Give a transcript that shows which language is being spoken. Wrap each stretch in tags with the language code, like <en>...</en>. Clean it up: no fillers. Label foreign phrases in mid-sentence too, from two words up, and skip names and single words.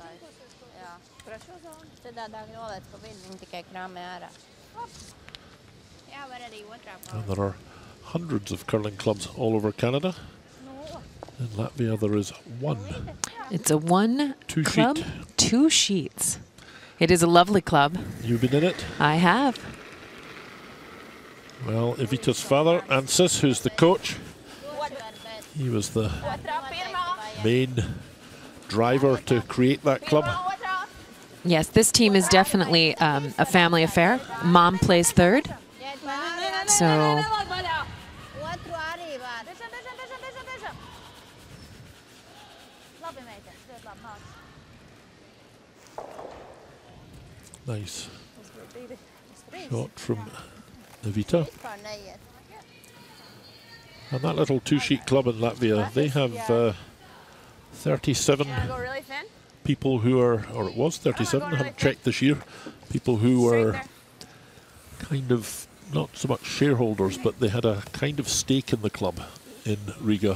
<lv>Jā. Tad tādā noliec pa vidu, viņi tikai krāmē ārā. Jā, var arī otrā</lv> <en>And there are hundreds of curling clubs all over Canada. In Latvia, there is one. It's a one Two club, sheet. 2 sheets. It is a lovely club. You've been in it? I have. Well, Evita's father, Ansis, who's the coach, he was the main driver to create that club. Yes, this team is definitely a family affair. Mom plays third. So</en> <lv>Otru arī var. Labi, meita. Ļoti labi nāc.</lv> <en>Nice shot from Evita.</en> <lv>Vispār neiet.</lv> <en>And that little 2-sheet club in Latvia, they have 37 Go really thin. people who are, or it was 37, I haven't checked this year, people who were kind of not so much shareholders, but they had a kind of stake in the club in Riga.</en>